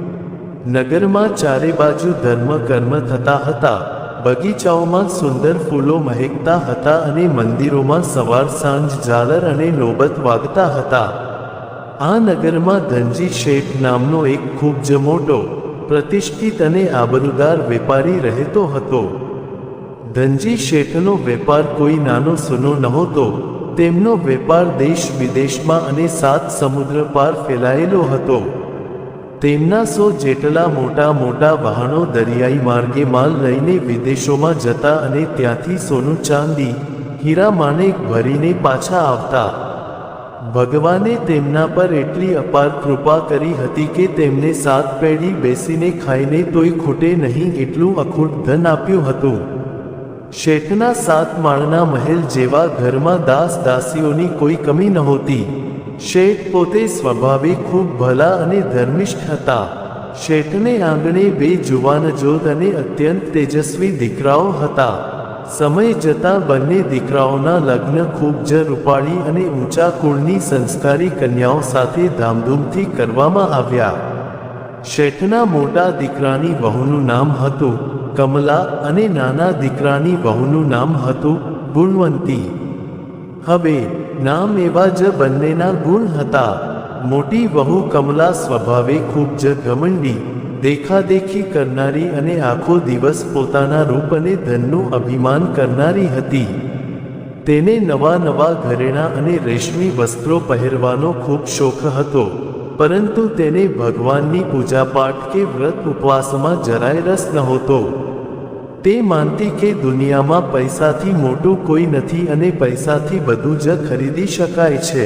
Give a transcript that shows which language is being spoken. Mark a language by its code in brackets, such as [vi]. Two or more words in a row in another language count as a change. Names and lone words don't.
[gu] નગરમાં ચારે બાજૂ ધર્મ કર્મ થતા હતા, બગીચાઓમાં સુંદર ફૂલો મહકતા હતા અને મંદિરોમાં સવાર સાંજ ઝાલર અને નોબત વાગતા હતા। આ નગરમાં ધનજી શેઠ નામનો એક ખૂબ જ મોટો, પ્રતિષ્ઠિત અને આબરૂદાર વેપારી રહેતો હતો। ધનજી શેઠનો વેપાર કોઈ નાનો સૂનો નહોતો। તેમનો વેપાર દેશ વિદેશમાં અને 7 સમુદ્ર પાર ફેલાયેલો હતો। તેમના 100 જેટલા મોટા મોટા વાહનો દરિયાઈ માર્ગે માલ લઈને વિદેશોમાં જતા અને ત્યાંથી સોનુ ચાંદી, હીરા માણેક ભરીને પાછા આવતા। ભગવાને તેમના પર એટલી અપાર કૃપા કરી હતી કે તેમને 7 પેઢી બેસીને ખાઈને તોય ખૂટે નહીં એટલું અખૂટ ધન આપ્યું હતું। શેઠના 7 માળના મહલ જેવા ઘરમાં દાસ દાસીઓની કોઈ કમી નહોતી। શેઠ પોતે સ્વભાવે ખૂબ ભલા અને ધર્મિષ્ઠ હતા। શેઠને આંગણે 2 જુવાનજોધ અને અત્યંત તેજસ્વી દીકરાઓ હતા। સમય જતા બંને દીકરાઓના લગ્ન ખૂબ જ રૂપાળી અને ઊંચા કુળની સંસ્કારી કન્યાઓ સાથે ધામધૂમથી કરવામાં આવ્યા। શેઠના મોટા દીકરાની વહુનું નામ હતું કમલા અને નાના દીકરાની વહુનું નામ હતું ગુણવંતી। હવે નામ એવા જ બંનેના ગુણ હતા। મોટી વહુ કમલા સ્વભાવે ખૂબ જ ઘમંડી, દેખાદેખી કરનારી અને આખો દિવસ પોતાના રૂપ અને ધનનું અભિમાન કરનારી હતી। તેને નવા નવા ઘરેણાં અને રેશમી વસ્ત્રો પહેરવાનો ખૂબ શોખ હતો, પરંતુ તેને ભગવાનની પૂજાપાઠ કે વ્રત ઉપવાસમાં જરાય રસ નહોતો. તે માનતી કે દુનિયામાં પૈસાથી મોટું કોઈ નથી અને પૈસાથી બધું જ ખરીદી શકાય છે.